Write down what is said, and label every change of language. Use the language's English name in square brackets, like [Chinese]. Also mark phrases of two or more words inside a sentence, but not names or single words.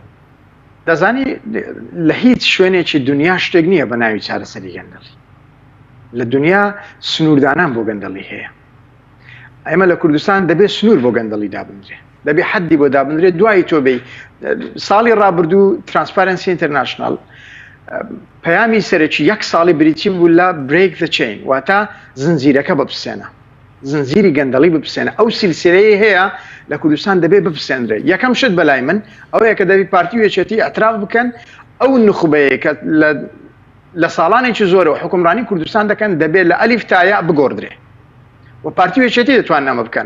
[Central Kurdish] دەزانی لە هیچ شوێنێکی دنیا شتێک نییە بە ناوی چارەسەری گەندەڵی لە دنیا سنووردانان بۆ گەندەڵی هەیە ئێمە لە کوردستان دەبێت سنوور بۆ گەندەڵی دابنرێ دەبێت حەدی بۆ دابنرێت دوای تۆ بێ ساڵی ڕابردوو ترانسپارنسی ئینتەرناشنال پەیامی سەرەکی یەک ساڵی بریتی بوو لە [English] break the chain [Central Kurdish] واتە زنجیرەکە بپسێنە زنجیری گەندەڵی بپسێنە ئەو سیلسلەیە هەیە لە کوردستان دەبێت بپسێنرێت یەکەم شت بەلای من ئەوەیە کە دەبێت پارتی وێچێتی ئەتراف بکەن ئەو نخبەیە کە لە ساڵانێکی زۆرەوە حکومڕانی کوردستان دەکەن دەبێت لە ئەلیف تا یا بگۆڕدرێ و پارتی وێچێتی دەتوانن ئەمە بکەن